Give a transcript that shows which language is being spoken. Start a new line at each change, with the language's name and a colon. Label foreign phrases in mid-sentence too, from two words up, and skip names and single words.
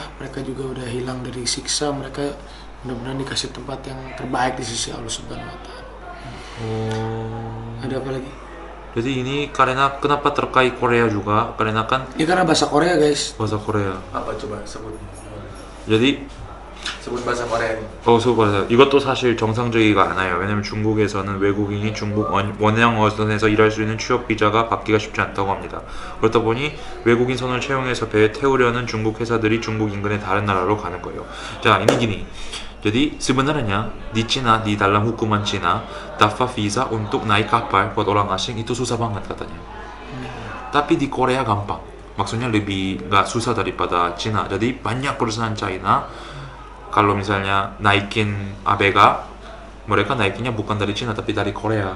Indonesian: Mereka juga udah hilang dari siksa, mereka mudah-mudahan dikasih tempat yang terbaik di sisi Allah
Arabic: Subhanahu wa Ta'ala.
Indonesian: Ada apa lagi? Jadi ini karena kenapa terkait Korea juga? Karena kan ini karena bahasa Korea guys. Bahasa Korea. apa coba sebut sebut bahasa Korea nih.
Korean: 맞아요. 이것도 사실 정상적이가 않아요. 왜냐면 중국에서는 외국인이 중국 원양 어선에서 일할 수 있는 취업 비자가 받기가 쉽지 않다고 합니다. 그렇다 보니 외국인 선을 채용해서 배에 태우려는 중국 회사들이 중국 인근의 다른 나라로 가는 거예요. 자,
Indonesian: ini gini. Jadi sebenarnya di Cina, di dalam hukuman Cina, dapat visa untuk naik kapal buat orang asing itu susah banget katanya. Tapi di Korea gampang. Maksudnya lebih nggak susah daripada Cina. Jadi banyak perusahaan China kalau misalnya naikin ABK, mereka naikinnya bukan dari Cina tapi dari Korea.